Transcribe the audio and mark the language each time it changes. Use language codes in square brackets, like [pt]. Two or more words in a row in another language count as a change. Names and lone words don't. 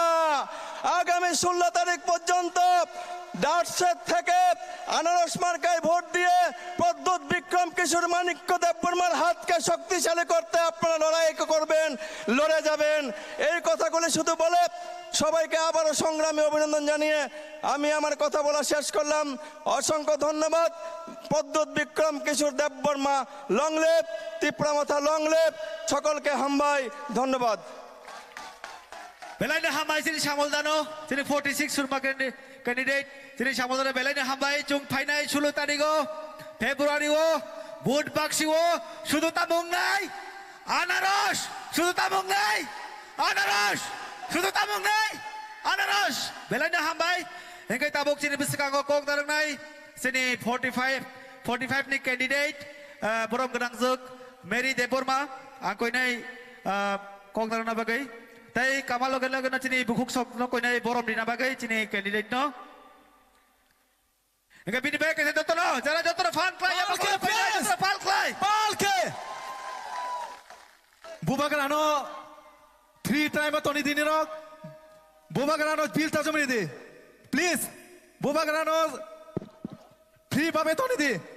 [bn] আগামী 16 তারিখ পর্যন্ত ডাটসের থেকে আনারস মার্কায় ভোট দিয়ে প্রদ্যুৎ বিক্রম কিশোর মানিক্য দেববর্মার হাতকে শক্তিশালী করতে আপনারা লড়াই করবেন, লড়ে যাবেন। এই কথাগুলি শুধু বলে সবাইকে আবারও সংগ্রামী অভিনন্দন জানিয়ে আমি আমার কথা বলা শেষ করলাম। অসংখ্য ধন্যবাদ। প্রদ্যুৎ বিক্রম কিশোর দেববর্মা [en] long live, [bn] তিপ্রামাথা [en] long live, [bn] সকলকে হামবাই ধন্যবাদ। [trp] Belai na hambai sini Shamol Dano, sini 46 surma candidate, sini Shamol Dano belai na hambai chung phainai 16 tarigo, February o, Bud Bakshi o, শুধু তামুং নাই, আনারস, শুধু তামুং নাই, আনারস, শুধু তামুং নাই, আনারস, belai na hambai, hengkai tabuk sini bisakango kok darang nai, sini 45 ni candidate, borom gedang zuk, Mary Deborma, angkoi nai kok darang na bagai. তাই কামাল লগে লগে না চিনি বুকুক সব ন কইনা বরম দিনা বাগাই চিনি ক্যান্ডিডেট ন একে বিনি ব্যাক এসে দত ন যারা যত ফান ক্লাই আমাকে ফান ক্লাই পালকে বুবাগানো 3 টাইম তনি দিনি রক বুবাগানো বিল তা জমি দি প্লিজ বুবাগানো ফ্রি ভাবে তনি দি